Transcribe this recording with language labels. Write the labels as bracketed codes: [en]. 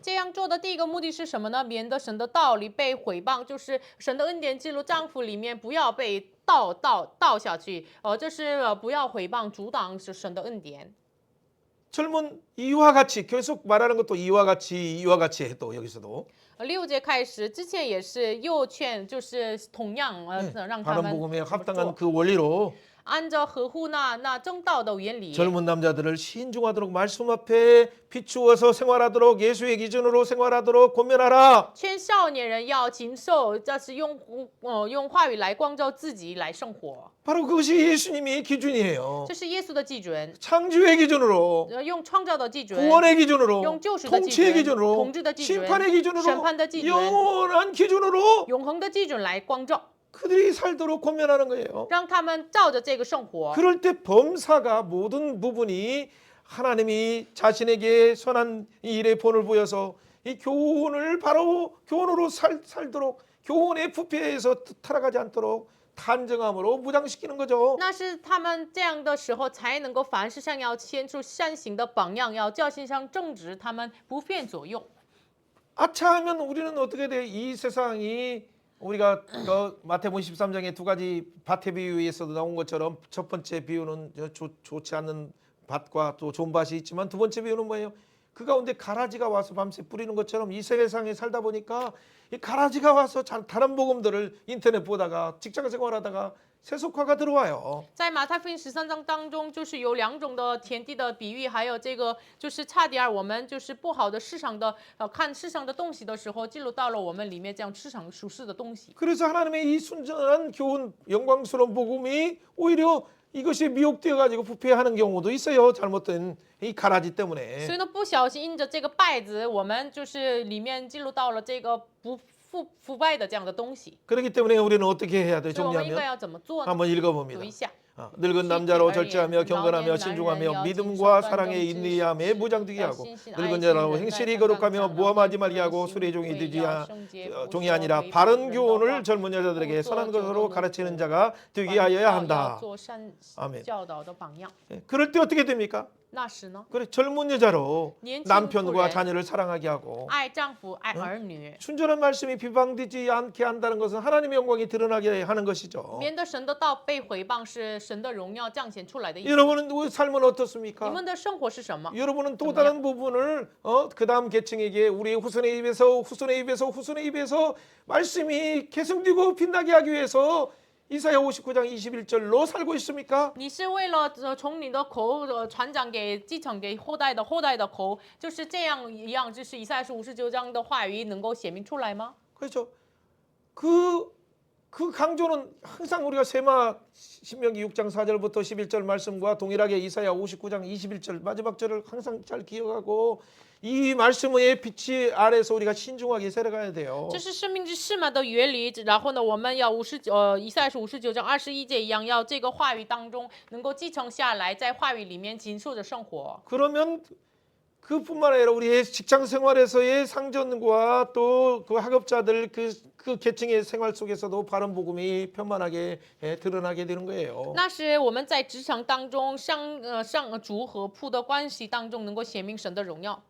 [zh] 这样做的第一个目的是什么呢？免得神的道理被毁谤，就是神的恩典进入丈夫里面，不要被倒下去。这是不要毁谤、阻挡神的恩典。 [ko] 젊은 이와 같이 계속 말하는 것도 이와 같이 또 여기서도 [zh] 6节开始之前也是又劝，就是同样让他 [ko] 바른 복음에 [zh] 怎么 [ko] 합당한 [zh] 做 [ko] 그 원리로 [zh] 按照合乎那正道的原理。 [ko] 젊은 남자들을 신중하도록 말씀 앞에 비추어서 생활하도록 예수의 기준으로 생활하도록 권면하라. [zh] 劝少年人要谨守，这是用话语来光照自己来生活， [ko] 바로 그것이 예수님의 기준이에요. [zh] 这是耶稣的基准， [ko] 창조의 기준으로 [zh] 用创造的基准， [ko] 구원의 기준으로 [zh] 용救赎的基准， [ko] 통치의 기준으로 [zh] 统治的基准， [ko] 심판의 기준으로 [zh] 审判的基准， [ko] 영원한 기준으로 [zh] 永恒的基准来光照， [ko] 그들이 살도록 권면하는 거예요. [zh] 让他们照着这个生活。 [ko] 그럴 때 범사가 모든 부분이 하나님이 자신에게 선한 이 일에 본을 보여서 이 교훈을 바로 교훈으로 살도록 교훈의 부패에서 타락하지 않도록 단정함으로 무장시키는 거죠. [zh] 那是他们这样的时候，才能够凡事上要牵出善行的榜样，要教训上正直，他们不变左右。 [ko] 아차하면 우리는 어떻게 돼? 이 세상이 우리가 마태복음 13장에 두 가지 밭의 비유에서도 나온 것처럼 첫 번째 비유는 좋지 않는 밭과 또 좋은 밭이 있지만 두 번째 비유는 뭐예요? 그 가운데 가라지가 와서 밤새 뿌리는 것처럼 이 세상에 살다 보니까 이 가라지가 와서 다른 복음들을 인터넷 보다가 직장 생활하다가 세속화가 들어와요. [zh] 在马太福音13章当中，就是有2种的田地的比喻，还有这个就是差点我们就是不好的市场的看世上的东西的时候，进入到了我们里面这样市场属世的东西。 [ko] 그래서 하나님의 이 순전한 교훈 영광스러운 복음이 오히려 이것이 미혹되어 가지고 부패하는 경우도 있어요. 잘못된 이 가라지 때문에. [zh] 所以呢，不小心因着这个败子，我们就是里面进入到了这个腐败的这样的东西。 [ko] 그렇기 때문에 우리는 어떻게 해야 돼? [zh] 所以我们应该 [ko] 정리하면 [zh] 要怎么做呢？ [ko] 한번 [zh] 读 [ko] 읽어봅니다. [zh] 一下。 [ko] 늙은 남자로 절제하며 경건하며 신중하며 믿음과 사랑에 인내함에 무장되게 하고 늙은 자로 행실이 거룩하며 모함하지 말게 하고 술의 종이 아니라 바른 교훈을 젊은 여자들에게 선한 것으로 가르치는 자가 되게 하여야 한다. 아멘. 그럴 때 어떻게 됩니까? [zh] 那时呢， [ko] 그래 젊은 여자로 [zh] 年轻妇 [ko] 남편과 [zh] 人 [ko] 자녀를 사랑하게 하고 [zh] 爱丈夫、爱儿女， [ko] 순전한 말씀이 비방되지 않게 한다는 것은 하나님의 영광이 드러나게 하는 것이죠. [zh] 免得神的道被毁谤，是神的荣耀彰显出来的意思。 [ko] 여러분은 삶은 [zh] 你 [ko] 어떻습니까? [zh] 们的生活是什么？ [ko] 여러분은 또 다른 부분을 그 다음 계층에게 우리 후손의 입에서 말씀이 계승되고 빛나게 하기 위해서 이사야 59장 21절로 살고 있습니까? [zh] 你是为了从你的口传讲给继承给后代的口，就是这样一样，就是以赛亚书59章的话语能够显明出来吗？ [ko] 그렇죠. 그 강조는 항상 우리가 세마 신명기 6장 4절부터 11절 말씀과 동일하게 이사야 59장 21절 마지막 절을 항상 잘 기억하고 이 말씀의 빛이 아래서 우리가 신중하게 살아가야 돼요. [zh] 这是生命之誓嘛的原理。然后呢，我们要以赛亚书59章21节一样，要这个话语当中能够继承下来，在话语里面谨守着生活。 [ko] 그러면 그뿐만 아니라 우리의 직장 생활에서의 상전과 또 그 학업자들 그 그 계층의 생활 속에서도 바른 복음이 편만하게 드러나게 되는 거예요. [zh] 那是我们在职场当中上主和仆的关系当中能够显明神的荣耀。